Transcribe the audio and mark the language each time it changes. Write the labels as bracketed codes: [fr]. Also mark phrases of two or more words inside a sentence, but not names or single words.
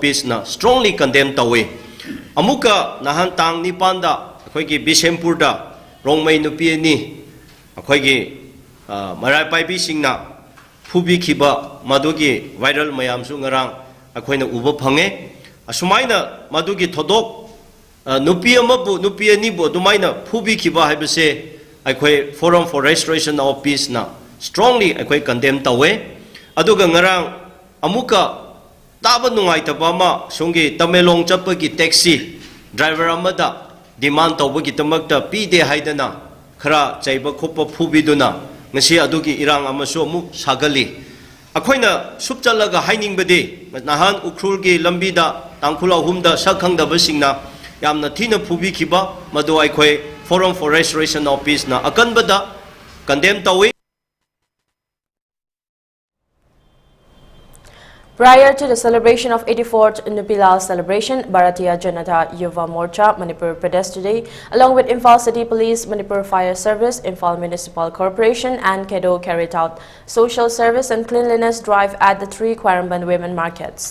[mni] Peace ꯅ [en] strongly condemn [mni] ꯇꯧꯏ ꯑꯃꯨꯛꯀ ꯅꯍꯥꯟ ꯇꯥꯡ 9ꯗ ꯑꯩꯈꯣꯏꯒꯤ ꯕꯤꯁꯦꯝꯄꯨꯔꯗ ꯔꯣꯡꯃꯩ ꯅꯨꯄꯤ ꯑꯅꯤ ꯑꯩꯈꯣꯏꯒꯤ ꯃꯔꯥꯏꯄꯥꯏꯕꯤꯁꯤꯡꯅ ꯐꯨꯕꯤꯈꯤꯕ ꯃꯗꯨꯒꯤ ꯚꯥꯏꯔꯦꯜ ꯃꯌꯥꯝꯁꯨ ꯉꯔꯥꯡ ꯑꯩꯈꯣꯏꯅ ꯎꯕ ꯐꯪꯉꯦ ꯑꯁꯨꯃꯥꯏꯅ ꯃꯗꯨꯒꯤ ꯊꯧꯗꯣꯛ nupi amabu nupi anibu adumaina phubikiba haibase aikhoi Forum for Restoration of Peace na strongly aikhoi condemn tawe aduga ngarang amuka taba nungaitaba ma sungi Tamelong chapagi [en] taxi driver [mni] amada demand tawbagi tamakta pide haidana khara chaiba khopa phubiduna ngasi adugi irang amasu amuk sagali akhoina supchalaga hainingbade nahan Ukhrulgi lambida tangkhula humda sakhangdabasingna yamna thina phubi khiba madu aikhoi Forum for Restoration of Peace na akanbada condemn tawi. [en] Prior to the celebration of 84th Nupilal celebration, Bharatiya Janata Yuva Morcha Manipur Pest today, along with Imphal City Police, Manipur Fire Service, Imphal Municipal Corporation and KEDO carried out social service and cleanliness drive at the 3 Quaramban women markets.